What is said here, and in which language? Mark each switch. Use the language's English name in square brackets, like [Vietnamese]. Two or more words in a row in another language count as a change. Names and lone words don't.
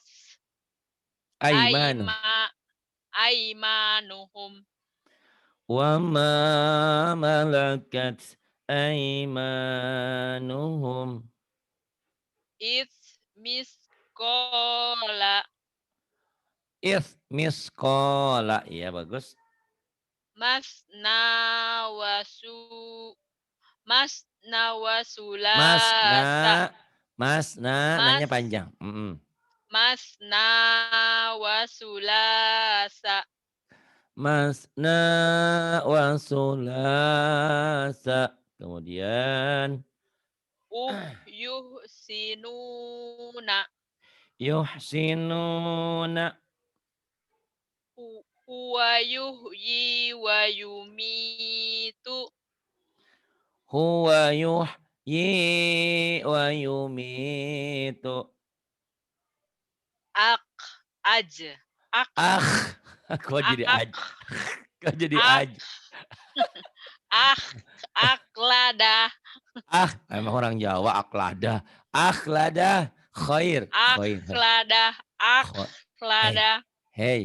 [Arabic] aimanu أيما أيمانهم وما ملكت أيمانهم. إس مثقالا [Indonesian] Misqala. Iya bagus. [Arabic] مثنى وثـ مثنى Mas wasulasa [Indonesian] na nanya [Arabic] mas [Indonesian] panjang. Mm-mm. [Arabic] مثنى وثلاث مثنى وثلاث. [Indonesian] Kemudian [Arabic] yuhsinuna yuhsinuna هو يحيي ويميت. هو يحيي ويميت. Ak aj. Ak [Indonesian] Ah, kok jadi ak aj? Kok jadi ak aj? [Arabic] أخ أخلده. [Indonesian] Ah, emang orang Jawa aklada. [Arabic] أخلده خير، خير. Aklada. Kho hey, Aklada. hey,